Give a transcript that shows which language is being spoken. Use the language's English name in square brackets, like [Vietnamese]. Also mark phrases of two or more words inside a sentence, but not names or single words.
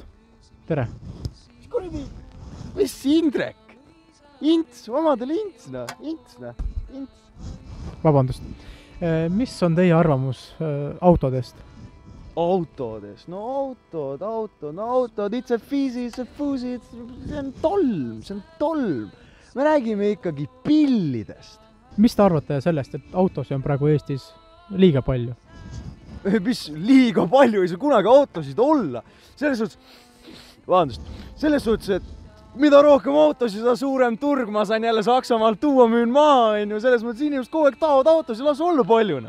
[Estonian] Tere! Mis kuradi? Mis Indrek? Ints, omadel Ints. Vabandust. Mis on teie arvamus autodest? Autodest? No autod, [English] it's a fizzy, it's a fuzzy, [Estonian] see on tolm. Me räägime ikkagi pillidest. Mis te arvate sellest, et autosi on praegu Eestis liiga palju? Mis liiga palju ei saa kunagi autosid olla. Selles suhtes, et mida rohkem autosid, seda suurem turg, ma sain jälle Saksamaalt tuua, müün maa, selles mõttes inimesed kogu aeg tahavad autosid, las olla paljuna.